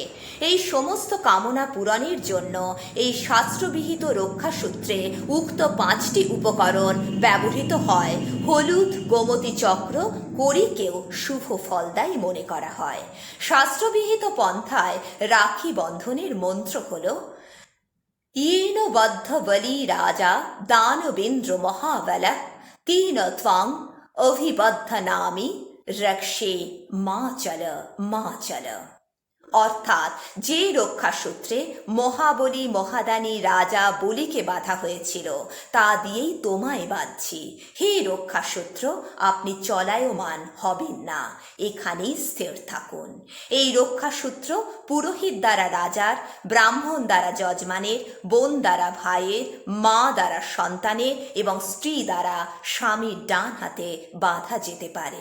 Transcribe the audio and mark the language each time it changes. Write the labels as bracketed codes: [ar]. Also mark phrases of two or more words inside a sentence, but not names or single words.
[bn] এই সমস্ত কামনা পূরণের জন্য এই শাস্ত্রবিহিত রক্ষাসূত্রে উক্ত 5টি উপকরণ ব্যবহৃত হয়। হলুদ, গোমতী চক্র, কড়িকেও শুভ ফলদায়ী মনে করা হয়। শাস্ত্রবিহিত পন্থায় রাখি বন্ধনের মন্ত্র হল: [sa] येन बद्ध बली राजा दानवेन्द्र महाबलः तेन त्वां अभिबद्धनामि रक्षे मां चल। [bn] অর্থাৎ যে রক্ষাসূত্রে মহাবলী মহাদানী রাজা বলিকে বাঁধা হয়েছিল তা দিয়েই তোমায় বাঁধছি। হে রক্ষাসূত্র, আপনি চলায়মান হবেন না, এখানেই স্থির থাকুন। এই রক্ষাসূত্র পুরোহিত দ্বারা রাজার, ব্রাহ্মণ দ্বারা যজমানের, বোন দ্বারা ভাইয়ের, মা দ্বারা সন্তানের এবং স্ত্রী দ্বারা স্বামীর ডান হাতে বাঁধা যেতে পারে।